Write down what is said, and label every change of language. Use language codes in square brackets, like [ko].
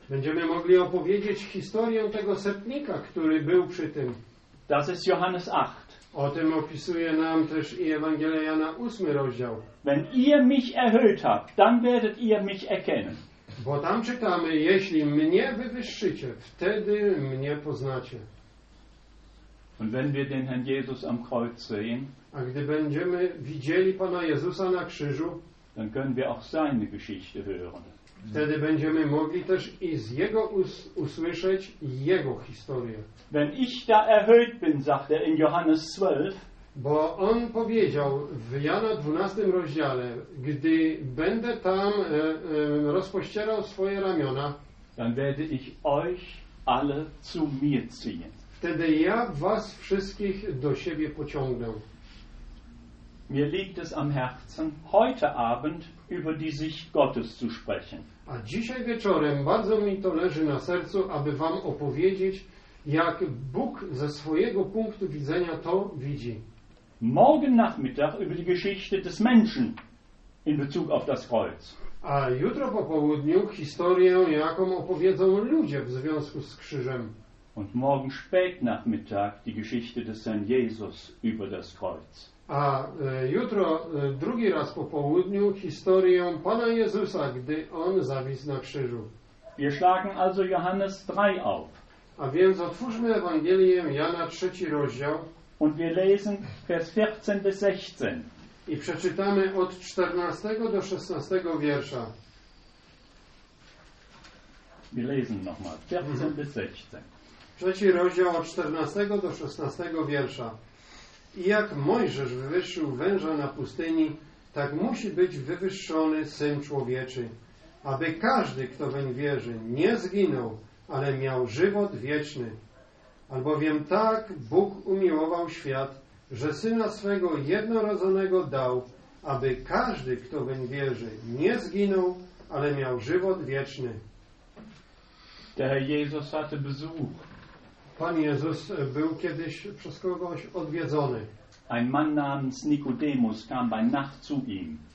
[pl] Będziemy mogli opowiedzieć historię tego setnika, który był przy tym. [de] Das ist Johannes 8. [pl] O tym opisuje nam też i Ewangelia Jana 8 rozdział. [de] Wenn ihr mich erhöht habt, dann werdet ihr mich erkennen. [pl] Bo tam czytamy, jeśli mnie wywyższycie, wtedy mnie poznacie. [de] Und wenn wir den Herrn Jesus am Kreuz sehen, [pl] a gdy będziemy widzieli Pana Jezusa na krzyżu, [de] dann können wir auch seine Geschichte hören. [pl] Wtedy będziemy mogli też i z Jego usłyszeć Jego historię. [de] Wenn ich da erhöht bin, sagt er in Johannes 12, [pl] bo on powiedział w Jana 12 rozdziale, gdy będę tam rozpościerał swoje ramiona, [de] dann werde ich euch alle zu mir ziehen. [pl] Wtedy ja was wszystkich do siebie pociągnę. [de] Mir liegt es am Herzen, heute Abend über die Sicht Gottes zu sprechen. [pl] A dzisiaj wieczorem bardzo mi to leży na sercu, aby wam opowiedzieć, jak Bóg ze swojego punktu widzenia to widzi. [de] Morgen Nachmittag über die Geschichte des Menschen in Bezug auf das Kreuz. [pl] A jutro po południu historię, jaką opowiedzą ludzie w związku z krzyżem. [de] Und morgen spät Nachmittag die Geschichte des Herrn Jesus über das Kreuz. [pl] A jutro drugi raz po południu historię Pana Jezusa, gdy on zawisł na krzyżu. [de] Wir schlagen also Johannes 3 auf. [pl] A więc otwórzmy Ewangelię Jana 3 rozdział. [de] Und wir lesen Vers 14 bis 16. [pl] I przeczytamy od 14 do 16 wiersza. [de] Wir lesen nochmal 14 bis 16. [pl] Trzeci rozdział od 14 do 16 wiersza. I jak Mojżesz wywyższył węża na pustyni, tak musi być wywyższony Syn Człowieczy, aby każdy, kto weń wierzy, nie zginął, ale miał żywot wieczny. Albowiem tak Bóg umiłował świat, że Syna swego jednorodzonego dał, aby każdy, kto weń wierzy, nie zginął, ale miał żywot wieczny. [de] Der Herr Jesus hatte Besuch. [pl] Pan Jezus był kiedyś przez kogoś odwiedzony. [de] Ein Mann namens Nikodemus kam bei Nacht zu ihm.